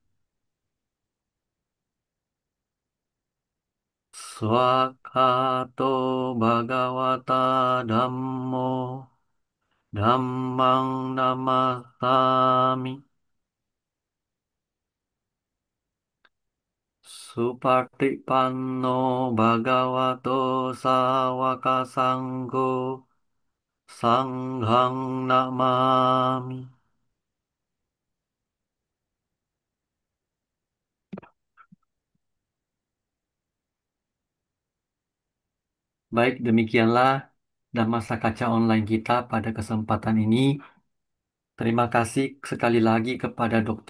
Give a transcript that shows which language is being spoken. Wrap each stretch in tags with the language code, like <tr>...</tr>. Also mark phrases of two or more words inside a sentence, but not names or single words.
<pi>Swakato Bhagawata Dhammo Dhammang Namasami Supatipanno Bhagavato Sawaka Sangho Sanghang Namami.</pi> <id>Baik, demikianlah Dhamasa Kaca online kita pada kesempatan ini. Terima kasih sekali lagi kepada Dr.</id>